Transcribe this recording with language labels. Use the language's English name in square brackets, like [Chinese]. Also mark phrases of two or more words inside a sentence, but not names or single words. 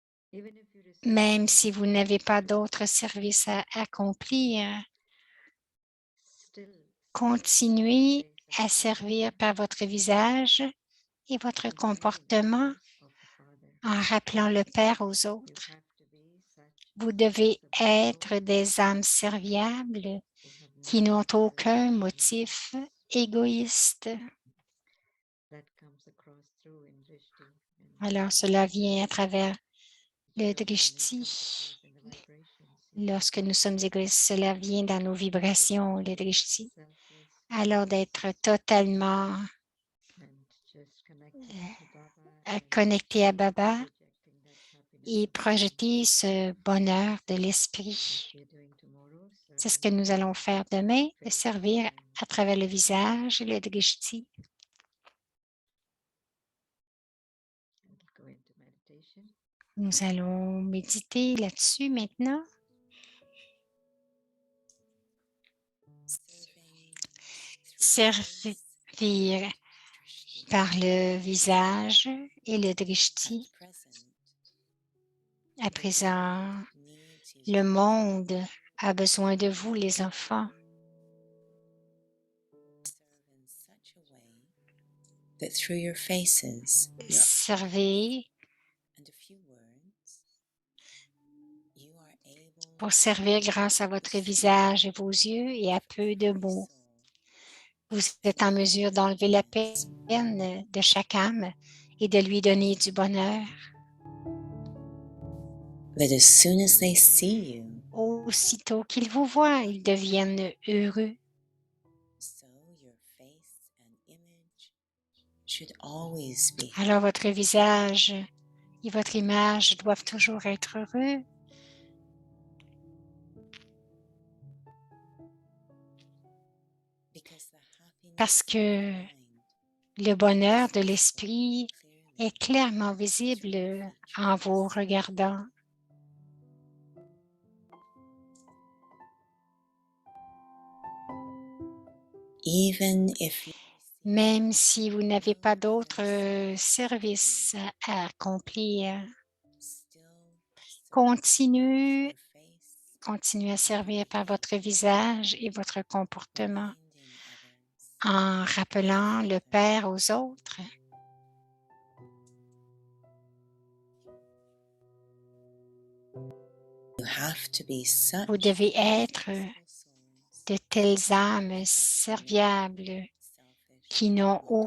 [English] Even if you receive [French] Même [English] no [French] si vous [English] help, [French] n'avez pas d'autres services à accomplir, [English] still serve [French] continuez [English] with the [French] à [English] face [French] servir par votre visage et votre [English] of the [French] comportement [English] name of the Father. [French] en rappelant le Père aux [English] You [French] autres. [English] have to be such [French] Vous devez [English] serviceable [French] être [English] souls [French] des âmes serviables [English] who have [French] qui [English] no [French] n'ont aucun [English] selfish [French] motif [English] motives. [French] égoïste. [English] That comes across through in Drishti. [French] Alors, cela vient à travers le [English] It [French] drishti. [English] comes across in the vibrations. [French] Lorsque nous sommes égoïstes, cela vient dans nos vibrations, le drishti. [English] Selfless [French] Alors, d'être totalement [English] and just connecting to Baba and [French] connecté à Baba [English] projecting that happiness [French] et [English] of the [French] projeter ce bonheur de [English] What [French] l'esprit. [English] we are doing tomorrow, [French] C'est ce [English] serving [French] que nous [English] through [French] allons faire demain, de [English] face [French] servir [English] and [French] à travers le visage et le drishti. [English] we'll go into meditation. [French] Nous allons méditer là-dessus maintenant. Servir par le visage et le drishti. À présent, le monde a besoin de vous, les enfants. [English] That through your faces [French] Servez [English] and a few words, you are able [French] pour servir grâce à votre visage et vos yeux et à peu de mots. Vous êtes en mesure d'enlever la peine de chaque âme et de lui donner du bonheur. [English] that as soon as they see you, [French] Aussitôt qu'ils vous voient, ils deviennent heureux. [English] so your face and image should always be [French] Alors votre visage et votre image doivent toujours être heureux. Parce que le bonheur de l'esprit est clairement visible en vous regardant. [English] even if you [French] Même si vous n'avez pas d'autres services à accomplir, [English] still [French] continuez [English] your face, [French] à servir par votre visage et votre comportement [English] reminding others [French] en rappelant le Père aux autres. [English] you have to be such [French] Vous devez être [English] peaceful souls, [French] de telles âmes serviables [English] selfish [French] qui n'ont [English] motives.